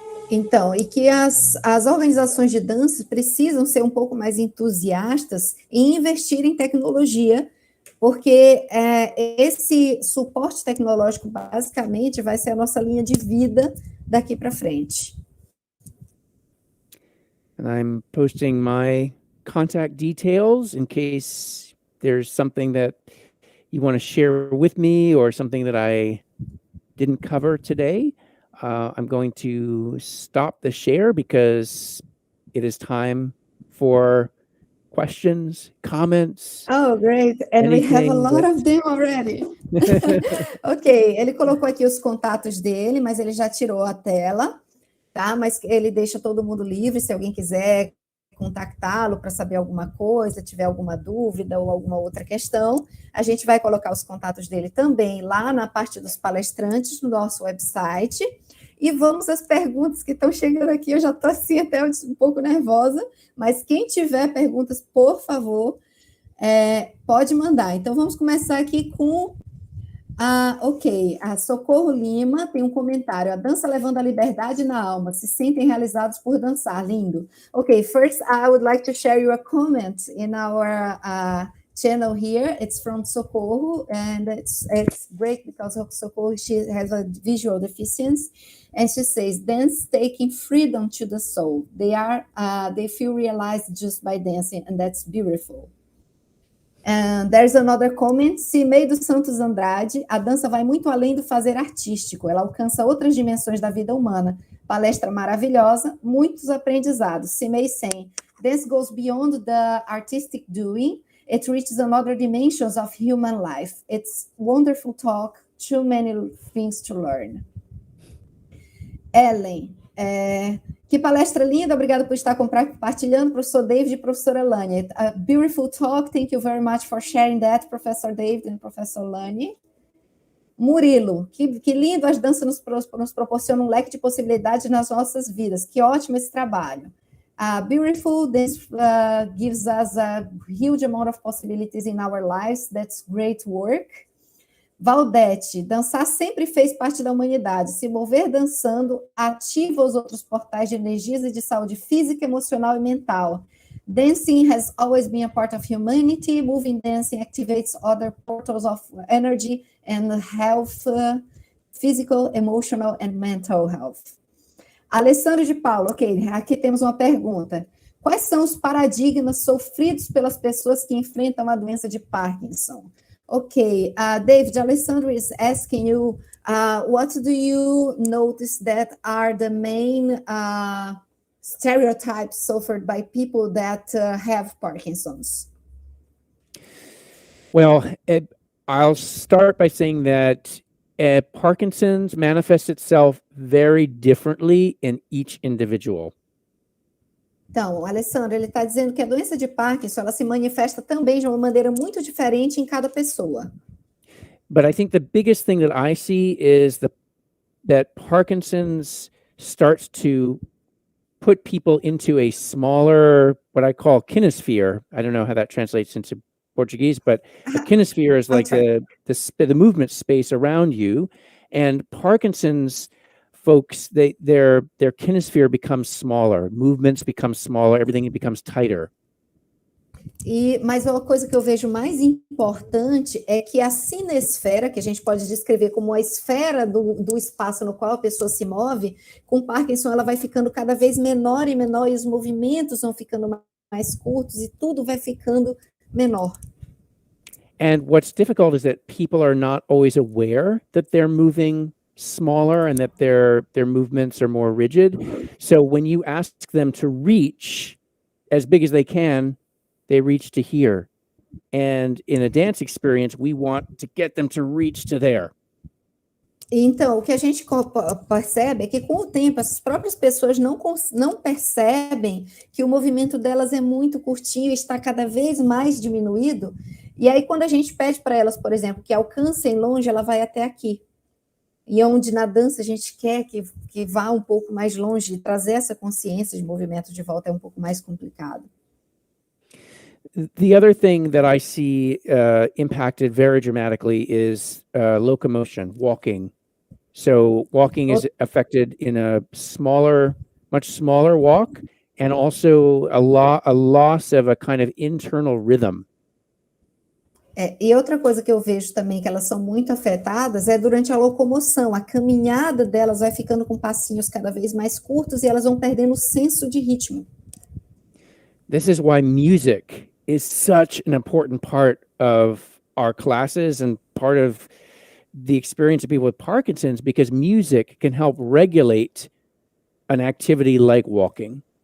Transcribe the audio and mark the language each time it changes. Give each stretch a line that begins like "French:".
Portuguese: Então, e que as organizações de dança precisam ser um pouco mais entusiastas em investir em tecnologia, porque esse suporte tecnológico, basicamente, vai ser a nossa linha de vida daqui para frente.
English: And I'm posting my contact details in case there's something that you want to share with me or something that I didn't cover today. I'm going to stop the share because it is time for questions, comments. Oh, great. And we have a lot of them already.
Portuguese: Ok, ele colocou aqui os contatos dele, mas ele já tirou a tela, tá? Mas ele deixa todo mundo livre, se alguém quiser contactá-lo para saber alguma coisa, tiver alguma dúvida ou alguma outra questão, a gente vai colocar os contatos dele também lá na parte dos palestrantes no nosso website. E vamos às perguntas que estão chegando aqui. Eu já estou assim até um pouco nervosa, mas quem tiver perguntas, por favor, pode mandar. Então, vamos começar aqui com a Socorro Lima tem um comentário. A dança levando a liberdade na alma. Se sentem realizados por dançar. Lindo.
English: Ok, first I would like to share you a comment in our channel here. It's from Socorro, and it's great because Socorro, she has a visual deficiency, and she says, dance taking freedom to the soul. They feel realized just by dancing, and that's beautiful. And there's another comment.
Portuguese: Cimei dos Santos Andrade, a dança vai muito além do fazer artístico, ela alcança outras dimensões da vida humana. Palestra maravilhosa, muitos aprendizados. Cimei 100.
English: Dance goes beyond the artistic doing. It reaches another dimensions of human life. It's wonderful talk, too many things to learn.
Portuguese: Ellen, que palestra linda, obrigada por estar compartilhando, professor David e professora Lani.
English: A beautiful talk, thank you very much for sharing that, Professor David and Professor Lani.
Portuguese: Murilo, que lindo, as danças nos proporcionam um leque de possibilidades nas nossas vidas, que ótimo esse trabalho.
English: Beautiful, this gives us a huge amount of possibilities in our lives, that's great work.
Portuguese: Valdete, dançar sempre fez parte da humanidade. Se mover dançando ativa os outros portais de energias e de saúde física, emocional e mental.
English: Dancing has always been a part of humanity. Moving dancing activates other portals of energy and health, physical, emotional, and mental health.
Portuguese: Alessandro de Paulo, ok, aqui temos uma pergunta. Quais são os paradigmas sofridos pelas pessoas que enfrentam a doença de Parkinson?
English: Ok, David, Alessandro is asking you, what do you notice that are the main stereotypes suffered by people that have Parkinson's? Well, I'll start by saying that Parkinson's manifests itself very differently in each individual.
Portuguese: Então, Alessandro, ele está dizendo que a doença de Parkinson, ela se manifesta também de uma maneira muito diferente em cada pessoa.
English: But I think the biggest thing that I see is that Parkinson's starts to put people into a smaller, what I call kinesphere. I don't know how that translates into Portuguese, but a kinesphere is like the movement space around you, and Parkinson's folks, their kinesphere becomes smaller, movements become smaller, everything becomes tighter.
Portuguese: Mas uma coisa que eu vejo mais importante é que a cinesfera, que a gente pode descrever como a esfera do espaço no qual a pessoa se move, com Parkinson ela vai ficando cada vez menor e menor, e os movimentos vão ficando mais curtos, e tudo vai ficando menor.
English: And what's difficult is that people are not always aware that they're moving smaller and that their movements are more rigid. So when you ask them to reach as big as they can, they reach to here. And in a dance experience, we want to get them to reach to there.
Portuguese: Então, o que a gente percebe é que, com o tempo, as próprias pessoas não percebem que o movimento delas é muito curtinho e está cada vez mais diminuído. E aí, quando a gente pede para elas, por exemplo, que alcancem longe, ela vai até aqui. E onde na dança a gente quer que vá um pouco mais longe, e trazer essa consciência de movimento de volta é um pouco mais complicado.
English: The other thing that I see impacted very dramatically is locomotion, walking. So walking is affected in a much smaller walk, and also a loss of a kind of internal rhythm.
Portuguese: E outra coisa que eu vejo também que elas são muito afetadas é durante a locomoção. A caminhada delas vai ficando com passinhos cada vez mais curtos e elas vão perdendo o senso de ritmo.
English: This is why music is such an important part of our classes and part of the experience of people with Parkinson's, because music can help regulate an activity like walking.